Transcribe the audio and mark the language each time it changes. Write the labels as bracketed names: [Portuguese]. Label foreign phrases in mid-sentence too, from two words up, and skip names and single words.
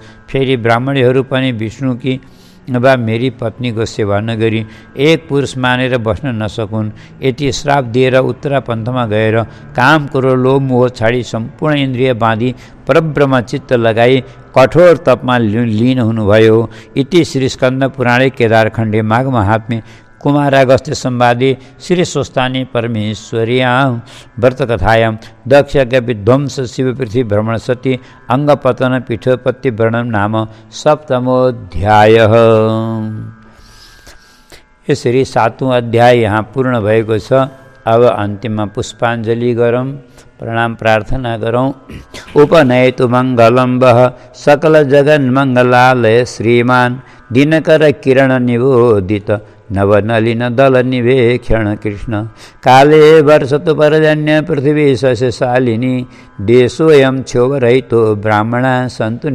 [Nepali] फेरि ब्राह्मणीहरू पनि विष्णुकी वा मेरी पत्नीको सेवा नगरी एक पुरुष मानेर बस्न नसकुन्। यति श्राप दिएर उत्तरापन्थमा गएर काम कुरो लोभ मोह छाडी सम्पूर्ण इन्द्रिय बाँधी परब्रह्म चित्त लगाई कठोर तपमा लीन हुनुभयो। [Sanskrit] इति श्री स्कन्द पुराणे केदारखण्डे माघ महात्म्ये कुमारागस्त्य संवादे श्री स्वस्थानी परमेश्वर्यां व्रतकथायां दक्षयज्ञ विध्वंस शिव पृथ्वी भ्रमण सती अंगपतन पीठोपत्ति वर्णन नाम सप्तमोऽध्यायः। [Nepali] यसरी 7वां अध्याय यहाँ पूर्ण भएको छ। अब अन्तिममा पुष्पाञ्जलि गरौँ, प्रणाम प्रार्थना गरौँ। [Sanskrit] उपनयतु मङ्गलं वः सकल जगन्मङ्गलालय श्रीमान दिनकर किरण निबोधित नवनलिन दल निवेक्षण कृष्ण काले वर्षतु परजन्य पृथ्वी सस्यशालिनी देशोऽयं क्षोभरहितो ब्राह्मणा सन्तु